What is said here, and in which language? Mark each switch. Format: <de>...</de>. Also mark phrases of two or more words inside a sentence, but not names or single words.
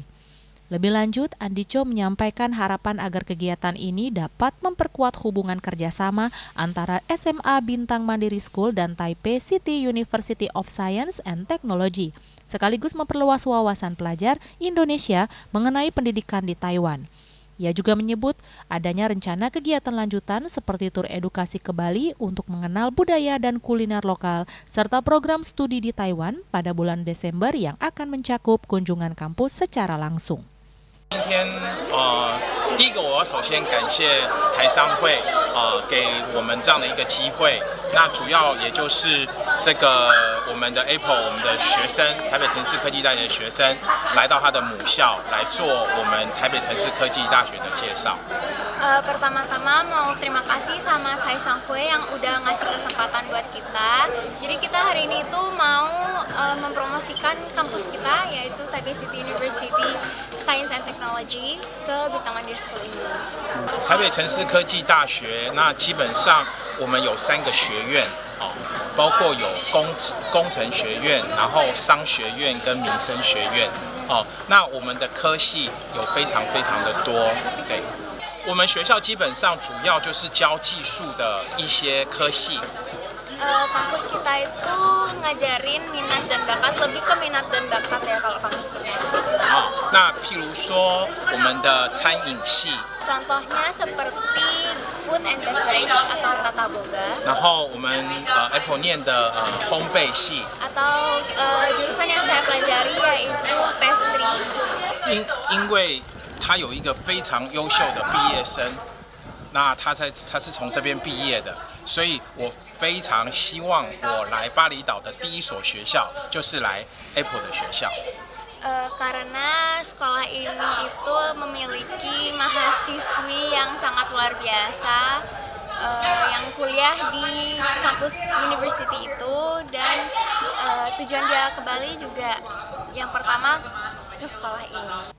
<id>Lebih lanjut, Andi Chow menyampaikan harapan agar kegiatan ini dapat memperkuat hubungan kerjasama antara SMA Bintang Mandiri School dan Taipei City University of Science and Technology, sekaligus memperluas wawasan pelajar Indonesia mengenai pendidikan di Taiwan. Ia juga menyebut adanya rencana kegiatan lanjutan seperti tur edukasi ke Bali untuk mengenal budaya dan kuliner lokal, serta program studi di Taiwan pada bulan Desember yang akan mencakup kunjungan kampus secara langsung.</id> <zh>今天第一个我要首先感谢台商会给我们这样的一个机会。那主要也就是这个我们的 Apple 我们的学生台北城市科技大学的学生来到他的母校来做我们台北城市科技大学的介绍。</zh> <id>Pertama-tama mau terima kasih sama Thai Sangkwe yang udah ngasih kesempatan buat kita. Jadi kita hari ini tuh mau mempromosikan kampus kita yaitu Taipei City University Science and Technology ke Bintang Mandiri School ini.</id> <zh>台北城市科技大学，那基本上我们有3个学院包括有工程学院，然后商学院跟民生学院那我们的科系有非常非常的多，对。我们学校基本上主要就是教技术的一些科系。</zh> <id>Kampus kita itu ngajarin minat dan bakat, lebih ke minat dan bakat ya kalau kampus kita.</id> <zh>那譬如说我们的餐饮系。</zh> <id>Contohnya seperti</id> <en>food and beverage</en> <id>atau tata boga.</id> <zh>然后我们Apple 念的烘焙系。</zh> <id>Atau jurusan yang saya pelajari yaitu pastry.</id> <zh>因为他有一个非常优秀的毕业生，那他是从这边毕业的，所以我非常希望我来巴厘岛的第一所学校就是来 Apple 的学校。</zh> <id>Karena sekolah ini itu memiliki mahasiswi yang sangat luar biasa yang kuliah di kampus university itu dan tujuan dia ke Bali juga yang pertama ke sekolah ini.</id>